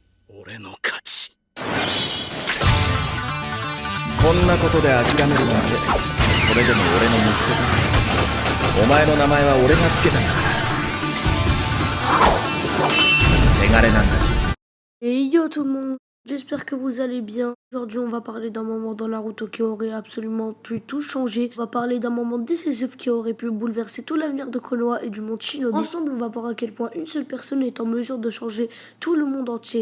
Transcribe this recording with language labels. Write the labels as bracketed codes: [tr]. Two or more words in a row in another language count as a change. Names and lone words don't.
[ja] 俺の勝ち。こんなことで諦めるなんて、それでも俺の息子か。お前の名前は俺がつけたんだから。せがれなんだし。 [fr] Et yo tout le monde, j'espère que vous allez bien. Aujourd'hui on va parler d'un moment dans Naruto qui aurait absolument pu tout changer. On va parler d'un moment décisif qui aurait pu bouleverser tout l'avenir de Konoha et du monde Shinobi. Ensemble on va voir à quel point une seule personne est en mesure de changer tout le monde entier.